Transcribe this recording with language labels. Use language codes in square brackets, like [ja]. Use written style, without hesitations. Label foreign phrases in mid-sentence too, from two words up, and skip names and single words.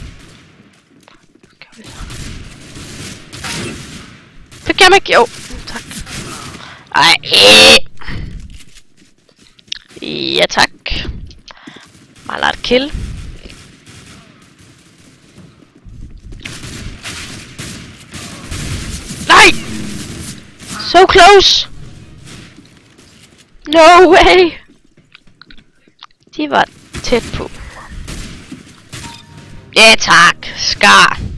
[da] Fik jeg mig? Jo, tak. Ej. Ja, tak. Mangler et kill. Nej! [en] So close! No way! [da] De var tæt på. Ja tak, Scar.